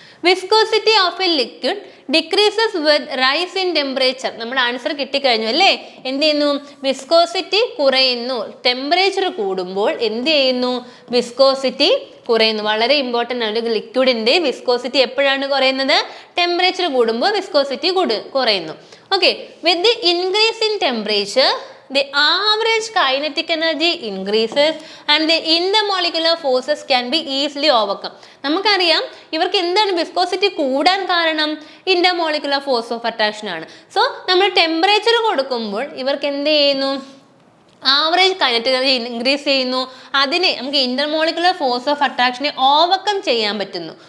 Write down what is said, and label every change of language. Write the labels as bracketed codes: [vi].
[en] Viscosity of a liquid decreases with rise in temperature. [ml] നമ്മുടെ answer കിട്ടിക്കഴിഞ്ഞു അല്ലേ? എന്ത് ചെയ്യുന്നു? വിസ്കോസിറ്റി കുറയുന്നു. ടെമ്പറേച്ചർ കൂടുമ്പോൾ എന്ത് ചെയ്യുന്നു? വിസ്കോസിറ്റി കുറയുന്നു. വളരെ ഇമ്പോർട്ടൻ്റ് ആണ്. ലിക്വിഡിൻ്റെ വിസ്കോസിറ്റി എപ്പോഴാണ് കുറയുന്നത്? ടെമ്പറേച്ചർ കൂടുമ്പോൾ വിസ്കോസിറ്റി കുറയുന്നു. [en] Okay, with the increase in temperature the average kinetic energy increases and the intermolecular forces can be easily overcome. [ml] നമുക്കറിയാം ഇവർക്ക് എന്താണ് വിസ്കോസിറ്റി കൂടാൻ കാരണം? ഇന്റർമോളിക്കുലർ ഫോഴ്സ് ഓഫ് അട്രാക്ഷൻ ആണ്. സോ നമ്മൾ ടെമ്പറേച്ചർ കൊടുക്കുമ്പോൾ ഇവർക്ക് എന്ത് ചെയ്യുന്നു? ആവറേജ് കൈനറ്റിക് എനർജി ഇൻക്രീസ് ചെയ്യുന്നു. അതിനെ നമുക്ക് ഇന്റർമോളിക്കുലർ ഫോഴ്സ് ഓഫ് അട്രാക്ഷനെ ഓവർകം ചെയ്യാൻ പറ്റുന്നു.